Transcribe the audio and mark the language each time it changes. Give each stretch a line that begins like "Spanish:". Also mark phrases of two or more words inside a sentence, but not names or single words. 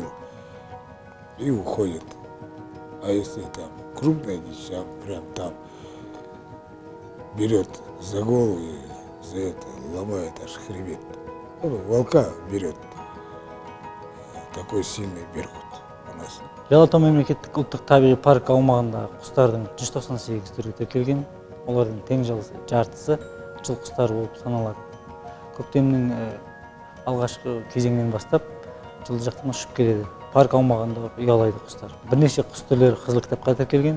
Russian: И уходит. А если там крупная дичь, прям там берет за голову и за это ломает аж хребет. Волка берет. Такой сильный беркут у нас.
Kazakh: Жалатау мемлекеттік ұлттық табиғи парк аумағында құстардың 198 түрі тіркелген. Олардың тең жартысы жыл құстары болып саналады. Көктемнің алғашқы кезеңінен бастап жылы жақтан ұшып келеді. Парк аумағында ұялайды құстар. Бірнеше құс түрлері қызыл кітапқа тіркелген.